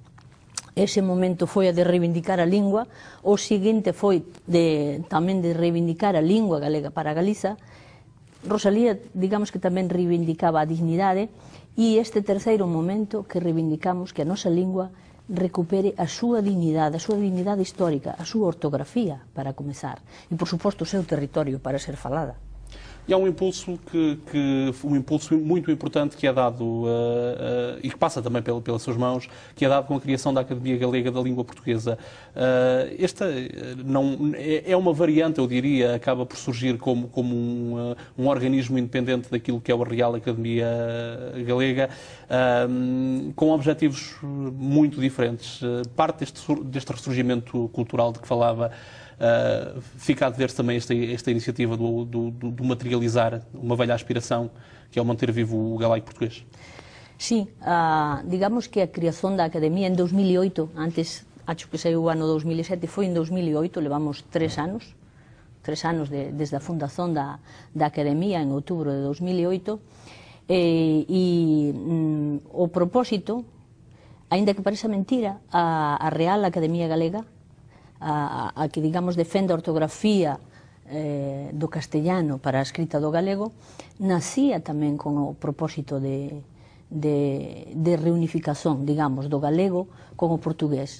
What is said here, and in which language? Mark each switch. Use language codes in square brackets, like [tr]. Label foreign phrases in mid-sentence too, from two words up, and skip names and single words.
[gl] Ese momento foi a de reivindicar a lingua, o seguinte foi tamén de reivindicar a lingua galega para Galiza. Rosalía, digamos que tamén reivindicaba a dignidade, e este terceiro momento que reivindicamos que a nosa lingua recupere a súa dignidade histórica, a súa ortografía, para comezar, e, por suposto, o seu territorio para ser falada. [pt] E há um impulso um impulso muito importante que é dado, e que passa também pelas suas mãos, que é dado com a criação da Academia Galega da Língua Portuguesa. Esta não, é uma variante, eu diria, acaba por surgir como um organismo independente daquilo que é a Real Academia Galega, com objetivos muito diferentes. Parte deste ressurgimento cultural de que falava, fica a dever também esta iniciativa do materializar uma velha aspiração, que é o manter vivo o galaico português. [gl] Sí, digamos que a creación da Academia en 2008, antes, acho que saiu o ano 2007, foi en 2008, levamos 3 anos desde a fundación da Academia en outubro de 2008, o propósito, aínda que parece mentira, a Real Academia Galega, a que, digamos, defende a ortografía do castellano para a escrita do galego, nacía tamén con o propósito de reunificación, digamos, do galego con o portugués.